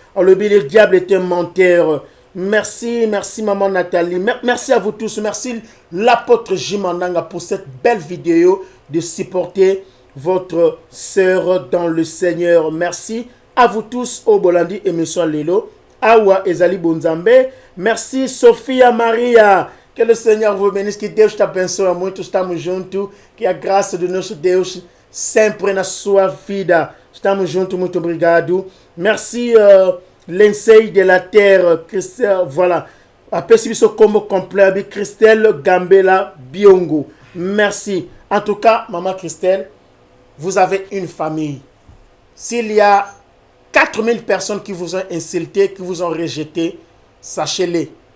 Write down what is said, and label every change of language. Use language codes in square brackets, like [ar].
[fr] Albi, le diable est un menteur. Merci, merci Maman Nathalie. Merci à vous tous. Merci l'apôtre Jimandanga pour cette belle vidéo de supporter votre sœur dans le Seigneur. Merci à vous tous, au Bolandi et Monsieur Lelo, [ln] Awa Ezali Bonzambe. [fr] Merci Sophia Maria. Que le Seigneur vous bénisse, [pt] que Deus te abençoe muito, estamos juntos, que a graça do nosso Deus sempre na sua vida. Estamos juntos, muito obrigado. [fr] Merci l'enseigne de la terre, Christelle, voilà. Après ce combo complet, Christelle Gambela Biongo. Merci. En tout cas, Maman Christelle, vous avez une famille. S'il y a 4000 personnes qui vous ont insulté, qui vous ont rejeté, sachez-le.